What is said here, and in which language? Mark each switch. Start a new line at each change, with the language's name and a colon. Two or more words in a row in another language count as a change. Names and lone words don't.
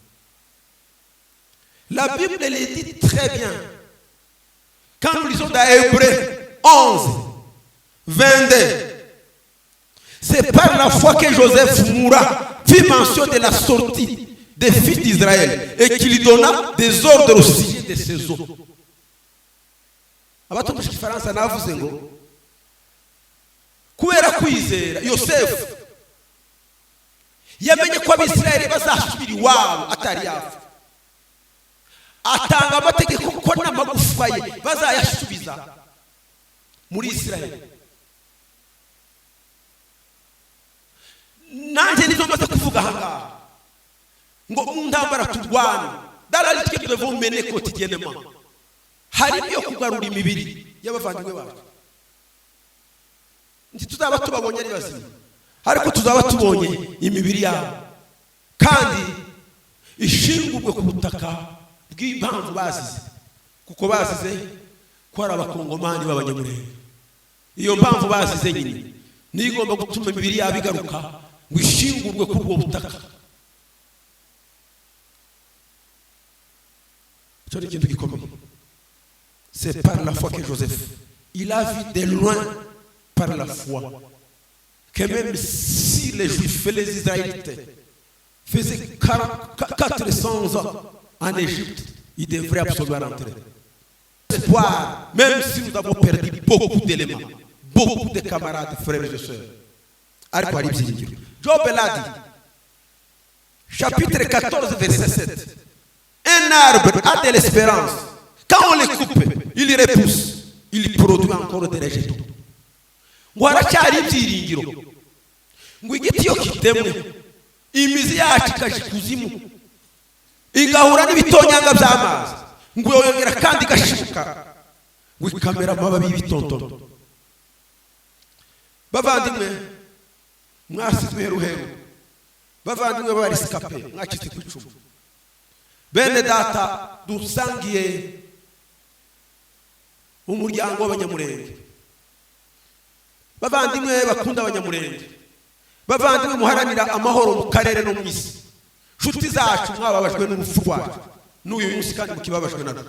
French: La Bible le dit très bien. Quand nous lisons dans Hébreux 11, 22, c'est par la foi que Joseph mourra, fit mention de la sortie des fils d'Israël et qu'il donna des ordres au sujet de ses eaux.
Kinyarwanda: Abatumva igifaransa navuze ngo kubera kwizera Yosefu yamenye ko abisirayeli bazasubira iwabo atari yapfa, atanga amategeko ko n'amagufa ye bazayasubiza muri Isirayeli. Nanjye nizo maze kuvuga ahangaha ngo mu ntambara turwana
French: dans la lutte que nous devons mener quotidiennement,
Kinyarwanda: hari ibyo kugarura imibiri y'abavandimwe bacu. Nti tuzaba tubabonye ari bazima, ariko tuzaba tubonye imibiri yabo kandi ishingurwe ku butaka bw'impamvu bazize, kuko bazize ko ari abakongomani b'abanyamurenge. Iyo mpamvu bazize nyine niyo igomba gutuma imibiri yabo igaruka ngo ishingurwe kuri ubwo butaka. Icyo ni ikintu gikomeye.
French: C'est par la foi que Joseph, il a vu de loin par la foi que même si les Juifs et les Israélites faisaient 400 ans en Égypte, ils devraient absolument rentrer. Espoir, même si nous avons perdu beaucoup d'éléments, beaucoup de camarades, frères et sœurs. Job l'a dit, chapitre 14, verset 7. Un arbre a de l'espérance. Quand on le coupe, il repousse, il produit encore des rejetons.
Kinyarwanda: Ngo haracyari ibyiringiro, ngo igiti iyo kitemwe imizi yacu ikaja ikuzimu igahura n'ibitonyanga by'amazi, ngo yongera kandi igashibuka ngo ikamera amababi y'ibitontome. Bavandimwe mwasizwe heruheru, bavandimwe b'abarisikape mwacitse ku icumu, bene data dusangiye umuryango w'abanyamurenge, bavandimwe bakunda abanyamurenge, bavandimwe muharanira amahoro mu karere no mu isi, nshuti zacu mwababajwe n'urupfu rwacu n'uyu munsi kandi mukibabajwe nabyo.